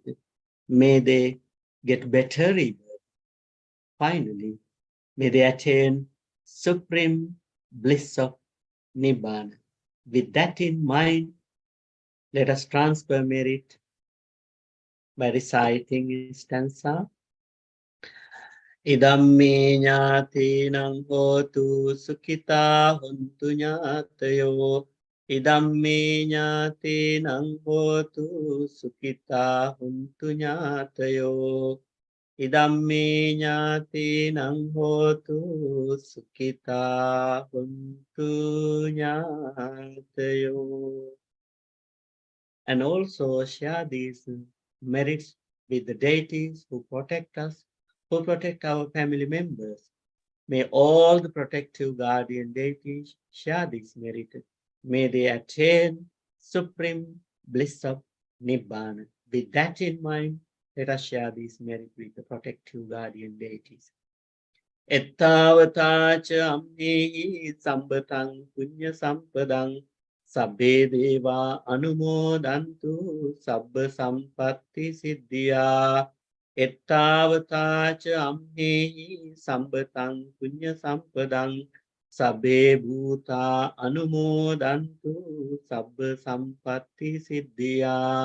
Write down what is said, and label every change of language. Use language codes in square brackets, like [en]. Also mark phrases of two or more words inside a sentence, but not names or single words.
[en] May they get better even. Finally, may they attain supreme bliss of Nibbana. With that in mind, let us transfer merit by reciting stanza. [pi] Idamme ñātīnaṃ hotu sukhitā hontu ñātayo. Idamme ñātīnaṃ hotu sukhitā hontu ñātayo. Idamme ñātīnaṃ hotu sukhitā hontu ñātayo. [en] And also share these merits with the deities who protect us, who protect our family members. May all the protective guardian deities share this merit. May they attain supreme bliss of Nibbana. With that in mind, let us share this merit with the protective guardian deities. [pi] Ettavatacha ammehi sambataṃ puñña sampadaṃ sabbe deva anumodantu sabba sampatti siddhiyā. Ettavatacha ammehi sambataṃ puñña sampadaṃ sabbe bhūtā anumodantu sabba sampatti siddhiyā.